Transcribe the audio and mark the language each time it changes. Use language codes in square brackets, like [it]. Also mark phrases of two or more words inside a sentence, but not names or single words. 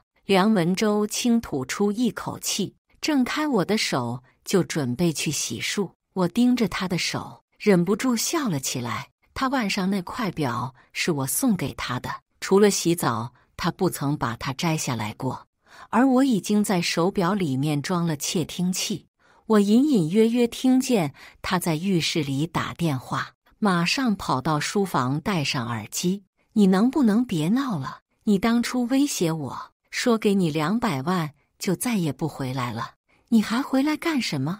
[zh] 梁文洲輕吐出一口氣，掙開我的手，就準備去洗漱。我盯着他的手，忍不住笑了起來。他腕上那塊表是我送給他的，除了洗澡，他不曾把它摘下來過。而我已經在手表裡面裝了竊聽器，我隱隱約約聽見他在浴室裡打電話，馬上跑到書房戴上耳機。“你能不能別鬧了？你當初威脅我說給你200萬就再也不回來了，你還回來幹什麼？